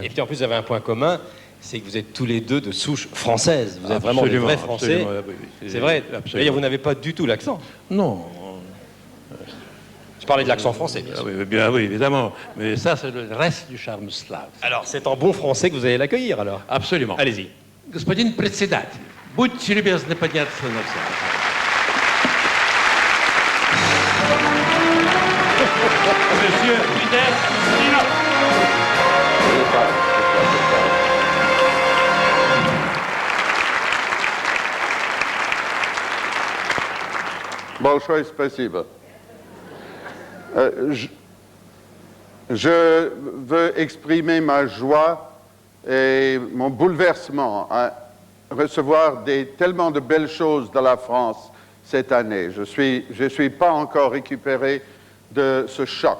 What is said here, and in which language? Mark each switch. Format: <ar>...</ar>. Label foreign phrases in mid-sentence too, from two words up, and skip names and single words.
<fr>Et puis en plus, vous avez un point commun, c'est que vous êtes tous les deux de souche française. Vous êtes Absolument, vraiment des vrais Français. absolument, oui, oui. C'est vrai. Absolument. D'ailleurs, vous n'avez pas du tout l'accent. Non. Je parlais de l'accent français, bien Ah sûr. oui, bien, oui, évidemment. Mais ça, c'est le reste du charme slave. Alors, c'est en bon français que vous allez l'accueillir, alors. Absolument. Allez-y.</fr> <ru>Господин председатель, будьте любезны подняться на все.</ru> <fr>Monsieur Peter Ustinov.</fr> <ru>Большое спасибо.</ru> <fr>Je veux exprimer ma joie et mon bouleversement à recevoir tellement de belles choses de la France cette année. Je suis pas encore récupéré de ce choc.</fr>